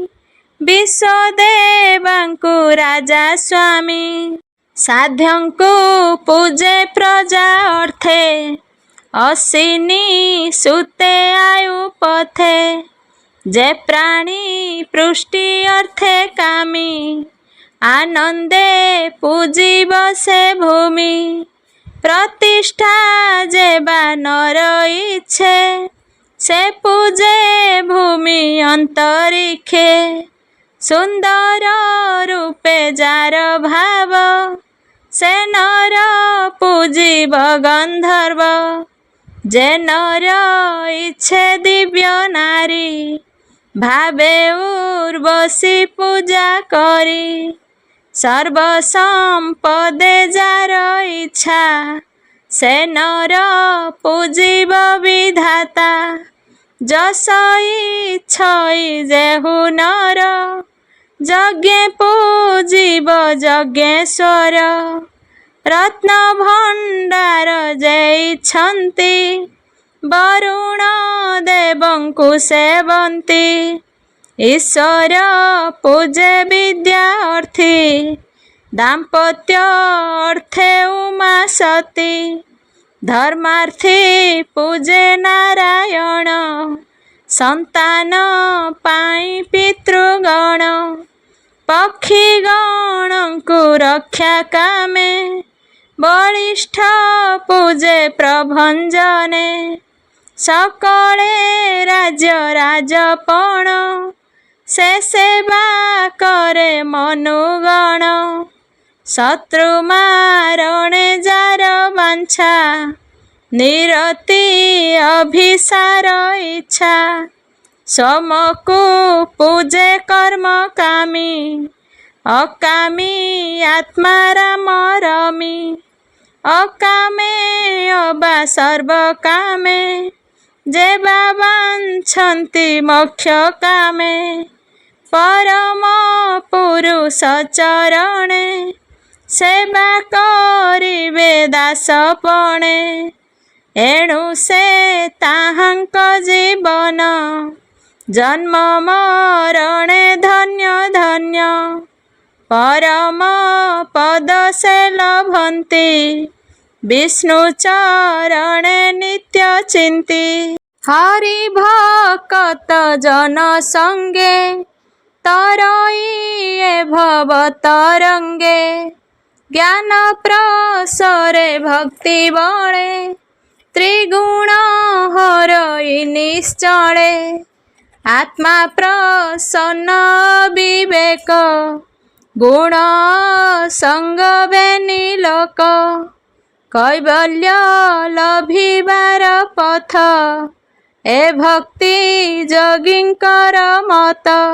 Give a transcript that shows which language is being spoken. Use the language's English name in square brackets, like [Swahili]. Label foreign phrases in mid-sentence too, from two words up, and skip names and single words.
[Odia] ବିଶ୍ୱଦେବଙ୍କୁ ରାଜା ସ୍ୱାମୀ ସାଧ୍ୟଙ୍କୁ ପୂଜେ ପ୍ରଜା ଅର୍ଥେ ଅସିନୀ ସୁତେ ଆୟୁ ପଥେ ଜେ ପ୍ରାଣୀ ପୃଷ୍ଟି ଅର୍ଥେ କାମୀ ଆନନ୍ଦେ ପୂଜିବ ସେ ଭୂମି ପ୍ରତିଷ୍ଠା ଜେବା ନର ଇଚ୍ଛେ ସେ ପୂଜେ ଭୂମି ଅନ୍ତରିକ୍ଷେ ସୁନ୍ଦର ରୂପେ ଜାର ଭାବ ସେ ନର ପୂଜିବ ଗନ୍ଧର୍ବ ଜେ ନର ଇଚ୍ଛେ ଦିବ୍ୟ ନାରୀ ଭାବେ ଉର୍ବଶୀ ପୂଜା କରୀ ସର୍ବସମ୍ପଦେ ଜାର ଇଚ୍ଛା ସେ ନର ପୂଜିବ ବିଧାତା ଜସ ଇଚ୍ଛଇ ଜେହୁ ନର ଯଜ୍ଞ ପୂଜିବ ଯଜ୍ଞେଶ୍ୱର ରତ୍ନ ଭଣ୍ଡାର ଜେ ଇଚ୍ଛନ୍ତି ବରୁଣ ଦେବଙ୍କୁ ସେବନ୍ତି ଈଶ୍ୱର ପୂଜେ ବିଦ୍ୟା ଅର୍ଥୀ ଦାମ୍ପତ୍ୟ ଅର୍ଥେ ଉମା ସତୀ ଧର୍ମାର୍ଥୀ ପୂଜେ ନାରାୟଣ ସନ୍ତାନ ପାଇ ପିତୃଗଣ ପକ୍ଷୀଗଣଙ୍କୁ ରକ୍ଷା କାମେ ବଳିଷ୍ଠ ପୂଜେ ପ୍ରଭଞ୍ଜନେ ସକଳେ ରାଜ୍ୟ ରାଜପଣ ସେ ସେବା କରେ ମନୁଗଣ ଶତ୍ରୁ ମାରଣେ ଜାର ବାଞ୍ଛା ନିରତି ଅଭିସାର ଇଚ୍ଛା ସମକୁ ପୂଜେ କର୍ମ କାମୀ ଅକାମୀ ଆତ୍ମା ରାମ ରମୀ ଅକାମେ ଅବା ସର୍ବ କାମେ ଜେବା ବାଞ୍ଛନ୍ତି ମୋକ୍ଷ କାମେ ପରମ ପୁରୁଷ ଚରଣେ ସେବା କରିବେ ଦାସପଣେ ଏଣୁ ସେ ତାହାଙ୍କ ଜୀବନ ଜନ୍ମ ମରଣେ ଧନ୍ୟ ଧନ୍ୟ ପରମ ପଦ ସେ ଲଭନ୍ତି ବିଷ୍ଣୁ ଚରଣେ ନିତ୍ୟ ଚିନ୍ତୀ ହରି ଭକ୍ତ ଜନ ସଙ୍ଗେ ତରଇ ଭବ ତରଙ୍ଗେ ଜ୍ଞାନ ପ୍ରସରେ ଭକ୍ତି ବଳେ ତ୍ରିଗୁଣ ହରଇ ନିଶ୍ଚଳେ ଆତ୍ମା ପ୍ରସନ୍ନ ବିବେକ ଗୁଣ ସଙ୍ଗ ବେନିଲୋକ କୈବଲ୍ୟ ଲଭିବାର ପଥ ଏ ଭକ୍ତି ଯୋଗୀଙ୍କର ମତ